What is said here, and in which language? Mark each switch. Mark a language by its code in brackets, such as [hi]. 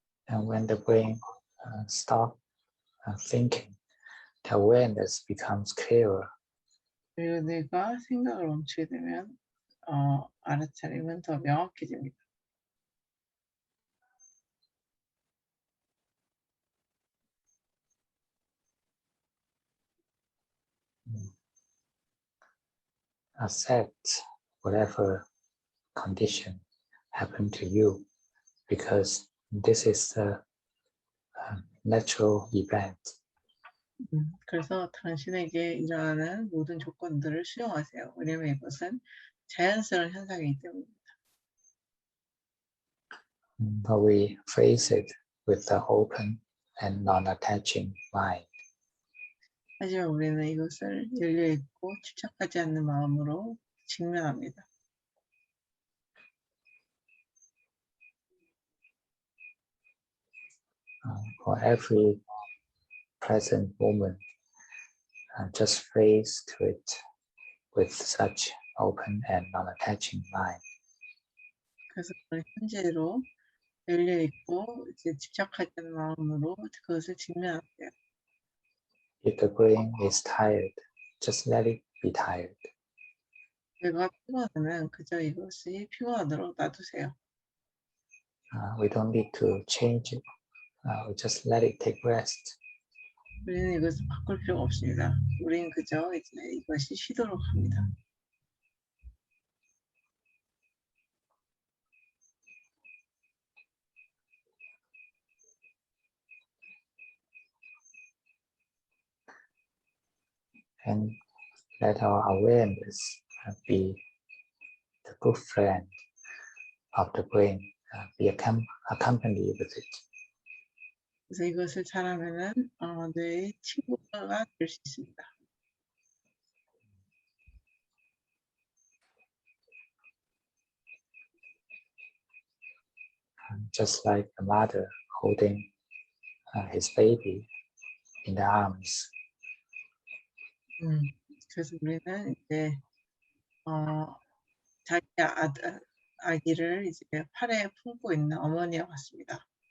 [en] And when the brain stops thinking, the awareness becomes clearer. [ko] 그리고 뇌가 생각을 멈추게 되면 알아차림은 더 명확해집니다. [en] Accept whatever condition happened to you, because this is a natural event. [ko] 그래서 당신에게 일어나는 모든 조건들을 수용하세요. 왜냐하면 이것은 자연스러운 현상이기 때문입니다. [en] But we face it with the open and non-attaching mind. [ko] 하지만 우리는 이것을 열려있고 집착하지 않는 마음으로 직면합니다. [en] For every present moment, just face to it with such open and non-attaching mind. [ko] 그래서 현재로 열려있고 이제 집착하지 않는 마음으로 그것을 직면하세요. [en] If the brain is tired, just let it be tired. [ko] 뇌가 피곤하면 그저 이것이 피곤하도록 놔두세요. [en] We don't need to change it. We just let it take rest. [ko] 우리는 이것을 바꿀 필요가 없습니다. 우리는 그저 이제 이것이 쉬도록 합니다. [en] And let our awareness be the good friend of the brain, be accompanied with it. [ko] 그래서 이것을 잘하면은 뇌의 친구가 될 수 있습니다. [en] Just like the mother holding his baby in the arms. [ko] 그래서 우리는 이제 자기 아기를 이제 팔에 품고 있는 어머니와 같습니다.